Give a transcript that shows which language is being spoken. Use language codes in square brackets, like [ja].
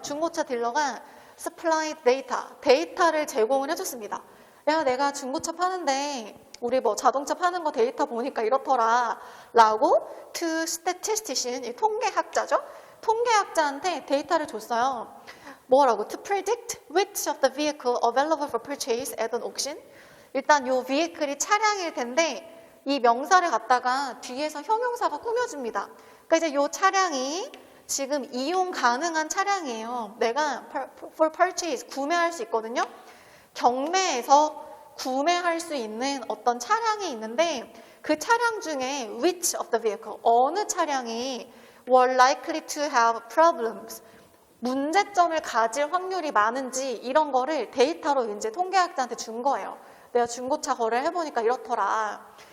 [ko] 중고차 딜러가 [en] supplied data, [ko] 데이터를 제공을 해줬습니다. 야, 내가 중고차 파는데 우리 뭐 자동차 파는 거 데이터 보니까 이렇더라 라고 [en] to statistician, [ko] 이 통계학자죠. 통계학자한테 데이터를 줬어요. 뭐라고? [en] To predict which of the vehicle available for purchase at an auction. [ko] 일단 요 vehicle이 차량일 텐데 이 명사를 갖다가 뒤에서 형용사가 꾸며줍니다. 그러니까 이제 요 차량이 지금 이용 가능한 차량이에요. 내가 [en] for purchase, [ko] 구매할 수 있거든요. 경매에서 구매할 수 있는 어떤 차량이 있는데 그 차량 중에 [en] which of the vehicle, [ko] 어느 차량이 [en] were likely to have problems, [ko] 문제점을 가질 확률이 많은지 이런 거를 데이터로 이제 통계학자한테 준 거예요. 내가 중고차 거래를 해보니까 이렇더라.